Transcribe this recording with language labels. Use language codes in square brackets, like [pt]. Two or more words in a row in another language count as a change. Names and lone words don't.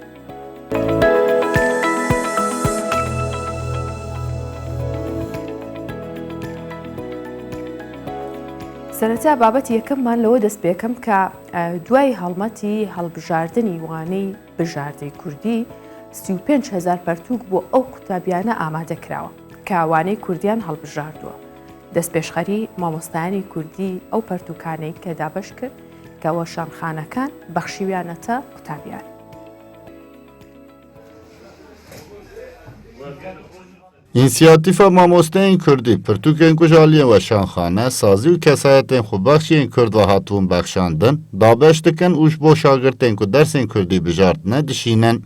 [ckb] سەرەتا بابەت یەکەممان لەوە دەست پێکەم کە دوای هەڵمەتی هەڵبژاردننی وانەی بژاردەی کوردی 35,000 پەرتووک بۆ ئەو قوتابیانە ئامادە کراوە کە وانەی کوردیان هەڵبژاردووە. دەست پێشخەری مامۆستایانی کوردی ئەو پەرتووکانەی کە دابش کرد کە وەشانخانەکان بەخشیویانەتە قوتابیان. [ku] İnisiyatifa Mamosteyên Kurdî pirtûkên ku ji aliyên weşanxane, sazî û kesayetên xwebexşiyên Kurd ve hatibûn bexşandin, dabeş dikin û ji bo şagirtên ku dersên Kurdî bijartine dişînin.